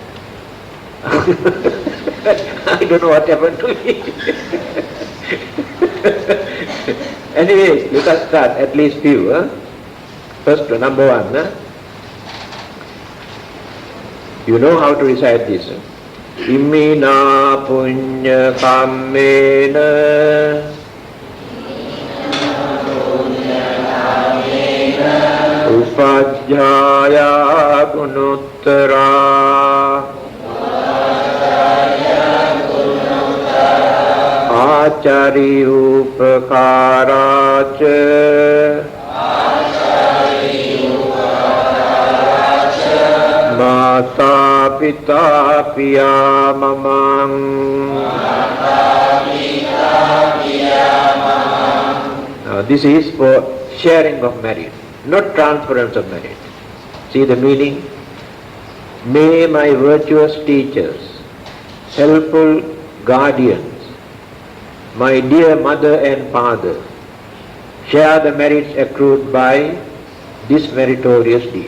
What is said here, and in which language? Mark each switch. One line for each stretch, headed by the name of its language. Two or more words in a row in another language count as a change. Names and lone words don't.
English: I don't know what happened to me. Anyways, let us start at least few. First, number one. You know how to recite this.
Pali: Imina punya kammena upajjaya gunuttara acari upakaraca Mata pita piya mamang
English: Now this is for sharing of merit, not transference of merit. See the meaning? May my virtuous teachers, helpful guardians, my dear mother and father, share the merits accrued by this meritorious deed.